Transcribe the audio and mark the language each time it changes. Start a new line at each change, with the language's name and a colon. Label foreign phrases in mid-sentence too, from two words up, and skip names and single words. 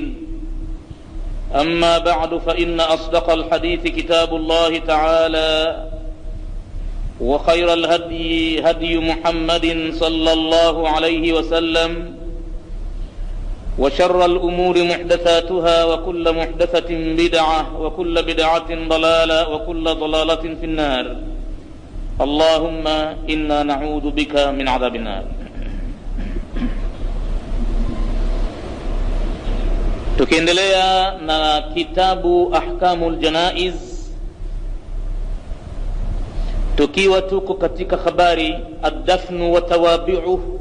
Arabic: أما بعد، فإن أصدق الحديث كتاب الله تعالى، وخير الهدي هدي محمد صلى الله عليه وسلم، وشر الأمور محدثاتها، وكل محدثة بدعة، وكل بدعة ضلالة، وكل ضلالة في النار. اللهم إنا نعوذ بك من عذاب النار.
Swahili: Tukiendelea na kitabu Ahkamul Janaiz, tukiwa tuko katika habari
Arabic: الدفن وتوابعه.